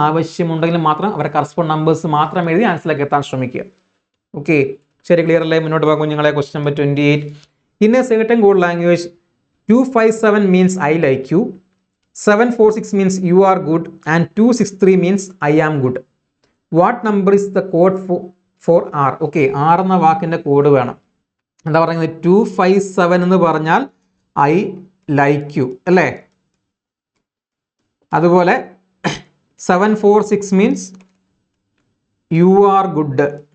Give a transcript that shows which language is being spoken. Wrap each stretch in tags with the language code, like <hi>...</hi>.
<ml>ആവശ്യമുണ്ടെങ്കിൽ മാത്രം അവരെ കറസ്പോണ്ട് നമ്പേഴ്സ് മാത്രം എഴുതി ആൻസറിലേക്ക് എത്താൻ ശ്രമിക്കുക. ഓക്കെ, ശരി, ക്ലിയർ അല്ലേ? മുന്നോട്ട് പോകാം കുഞ്ഞുങ്ങളെ. Question number 28.</ml> <en>In a certain code language 257 means I like you, 746 means you are good, and 263 means I am good. What number is the code for R?</en> <ml>Okay, R എന്ന വാക്കിന്റെ code വേണം. എന്താ പറയുന്നത്? 257 എന്ന് പറഞ്ഞാൽ</ml> <en>I like you</en> <ml>അല്ലേ?</ml> <en>അതുപോലെ 746 means you are good.</en>